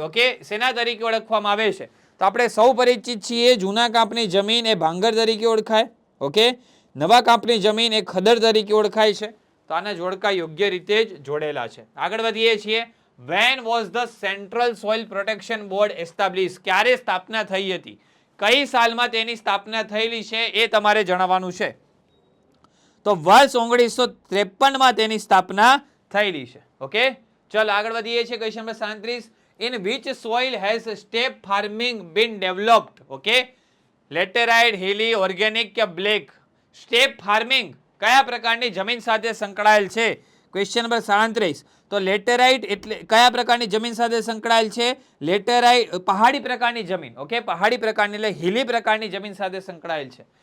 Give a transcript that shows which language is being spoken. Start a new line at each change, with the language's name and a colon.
Gujarati: Okay, શેના તરીકે ઓળખવામાં આવે છે? તો આપણે સૌ પરિચિત છીએ, જૂના કાંપની જમીન એ ભાંગર તરીકે ઓળખાય. ઓકે, નવા કાંપની જમીન એ ખદર તરીકે ઓળખાય છે. તો આના જોડકા યોગ્ય રીતે જ જોડેલા છે. આગળ વધીએ છીએ.
English: When was the Central Soil Protection Board established?
Gujarati: ક્યારે સ્થાપના થઈ હતી? કઈ સાલમાં તેની સ્થાપના થયેલી છે એ તમારે જણાવવાનું છે. તો વર્ષ 1953 માં તેની સ્થાપના થયેલી છે. ઓકે, ચલો આગળ વધીએ છીએ. Question number 37.
English: In which soil has step farming been developed?
Gujarati: Okay, laterite, હિલી, organic કે બ્લેક? સ્ટેપ ફાર્મિંગ કયા પ્રકારની જમીન સાથે સંકળાયેલ છે? Question number 37. તો લેટેરાઇટ એટલે કયા પ્રકારની જમીન સાથે સંકળાયેલ છે? લેટેરાઇટ પહાડી પ્રકારની જમીન. ઓકે, પહાડી પ્રકારની એટલે હિલી પ્રકારની જમીન સાથે સંકળાયેલ છે.